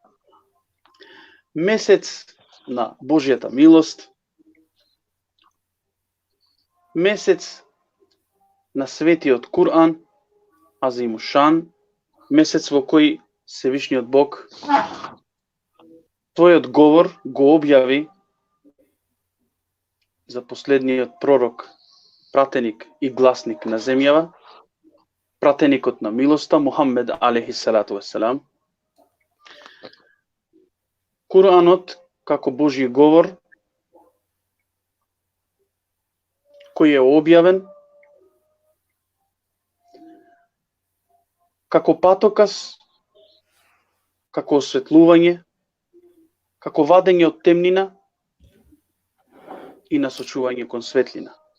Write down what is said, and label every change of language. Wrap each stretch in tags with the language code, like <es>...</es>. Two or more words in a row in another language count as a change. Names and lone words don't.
<mk>месец на Божјата милост, месец на светиот Кур'ан, Азимушан, месец во кој Севишниот Бог својот говор го објави за последниот пророк, пратеник и гласник на земјава, пратеникот на милоста Мухаммед</mk> <ar>عليه الصلاة والسلام.</ar> <mk>Куранот како Божји говор кој е објавен како патокас, како осветлување, како вадење од темнина и насочување кон светлина.</mk>